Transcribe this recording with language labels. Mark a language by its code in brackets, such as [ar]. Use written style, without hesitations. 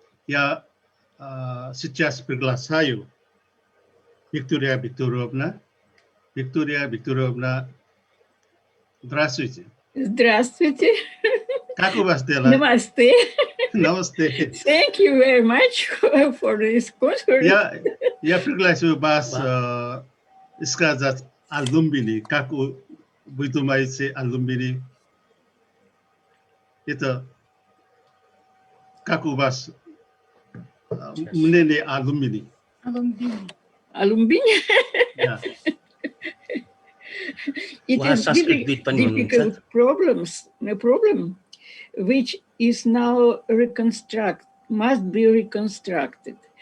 [ru] या शिक्षा Приглашаю Виктория Викторовна. Виктория Викторовна, здравствуйте. Здравствуйте. Как у вас дела? [hi] Namaste. Namaste. [en] Thank you very much for this conference. [ru] Я приглашаю вас сказать о Лумбини. Как вы думаете о Лумбини? Это как у вас мнение о Лумбини? [en] Alumbini? Yeah. It is very difficult problem which is now must be reconstructed.